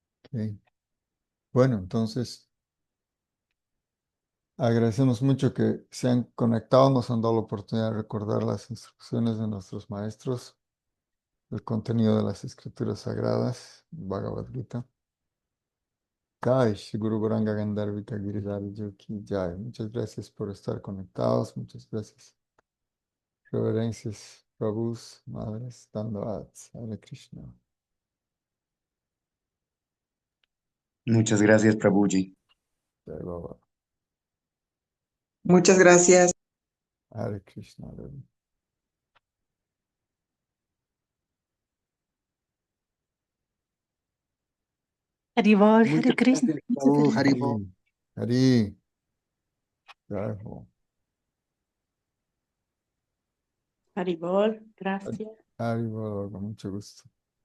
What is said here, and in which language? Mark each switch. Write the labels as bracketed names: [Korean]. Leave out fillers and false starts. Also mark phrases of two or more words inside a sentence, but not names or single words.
[Spanish] Ok. Bueno, entonces agradecemos mucho que se han conectado, nos han dado la oportunidad de recordar las instrucciones de nuestros maestros, el contenido de las escrituras sagradas, Bhagavad Gita. [Sanskrit] Jai, Shri Guru Goranga Gandharvika Giridhari Yogi Jai. [Spanish] Muchas gracias por estar conectados, muchas gracias. Reverencias, Prabhus, Madres, [Sanskrit] Dandavats, Hare Krishna. [Spanish] Muchas gracias, Prabhuji. [Hindi] Jai Baba. [Spanish] Muchas gracias. [Sanskrit] Hare Krishna. Hare Haribol, Hare [Spanish] Muchas Krishna. gracias, Muchas Prabhu gracias. Haribo. [Hindi] Hari. Hari. Jai Ho. [Spanish] Haribol, gracias. Hari Baba, con mucho gusto.